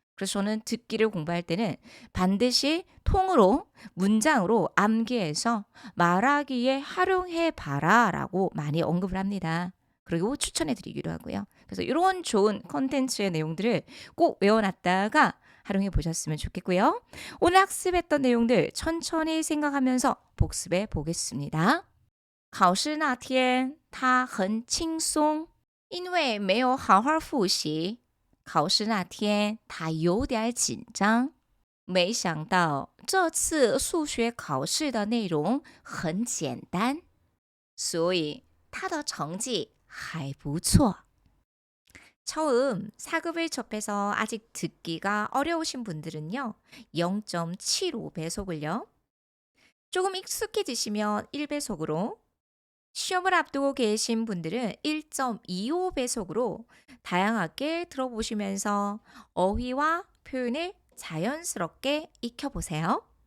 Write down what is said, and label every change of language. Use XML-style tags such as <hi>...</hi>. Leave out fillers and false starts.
<ko>그래서 저는 듣기를 공부할 때는 반드시 통으로 문장으로 암기해서 말하기에 활용해 봐라라고 많이 언급을 합니다. 그리고 추천해 드리기도 하고요. 그래서 이런 좋은 컨텐츠의 내용들을 꼭 외워놨다가 활용해 보셨으면 좋겠고요. 오늘 학습했던 내용들 천천히 생각하면서 복습해 보겠습니다.</ko> <zh>考试那天他很轻松，因为没有好好复习。考试那天他有点紧张，没想到这次数学考试的内容很简单，所以他的成绩还不错。</zh> <ko>처음 사급을 접해서 아직 듣기가 어려우신 분들은요. 0.75배속을요. 조금 익숙해지시면 1배속으로 시험을 앞두고 계신 분들은 1.25배속으로 다양하게 들어보시면서 어휘와 표현을 자연스럽게 익혀보세요.</ko>